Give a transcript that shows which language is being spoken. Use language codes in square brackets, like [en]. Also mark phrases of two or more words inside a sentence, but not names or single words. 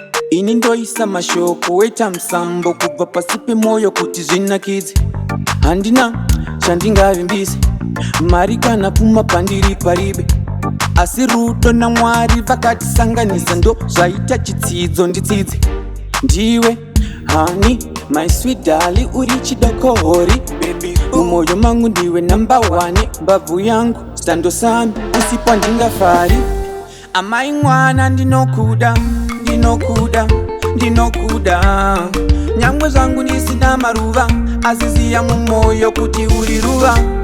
[sn] Ini ndoisa mashoko, weta musambo kubva pasi pemoyo kuti zvinakidze. Handina chandingavimbise, mari kana pfuma pandiri paribe. Asi rudo naMwari vakatisanganisa, ndo zvaita chitsidzo nditsidze. Ndiwe, [en] honey, my sweet darling, [sn] uri chidokohori. Baby, mumoyo mangu ndiwe [en] number one, [sn] mbabvu yangu, sando sami, usipo handingafari. Amai mwana, ndinokuda, ndinokuda, ndinokuda. Nyangwe zvangu ndisina maruva, asi ziya mumoyo kuti uri ruva.